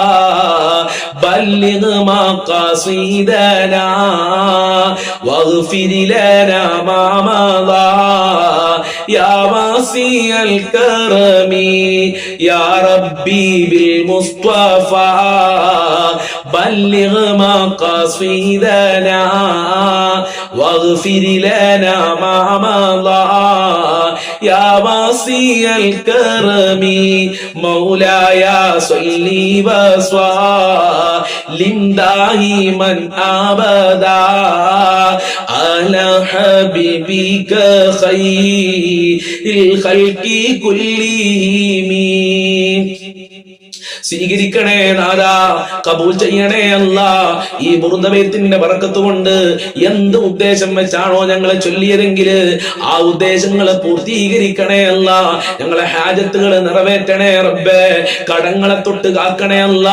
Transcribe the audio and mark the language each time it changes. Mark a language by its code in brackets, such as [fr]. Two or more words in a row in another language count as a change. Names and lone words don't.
[ar] بلغ مقاصدنا واغفر لنا ما مضى يا واسع الكرم يا ربي بالمصطفى بلغ مقاصدنا واغفر لنا ما مضى يا واسع الكرم مولاي صل وسلم دائما أبدا على حبيبك خير الخلق كلهم [ml] സ്വീകരിക്കണേ നാഥാ, കബൂൽ ചെയ്യണേ അല്ലാ. ഈ ബുർദബൈത്തിന്റെ ബറക്കത്ത് കൊണ്ട് എന്ത് ഉദ്ദേശം വെച്ചാണോ ഞങ്ങളെ ചൊല്ലിയതെങ്കിൽ ആ ഉദ്ദേശങ്ങളെ പൂർത്തീകരിക്കണേ അല്ലാ. ഞങ്ങളെ ഹാജത്തുകൾ നിറവേറ്റണേ റബ്ബേ. കടങ്ങളെ തൊട്ട് കാക്കണേ അല്ലാ.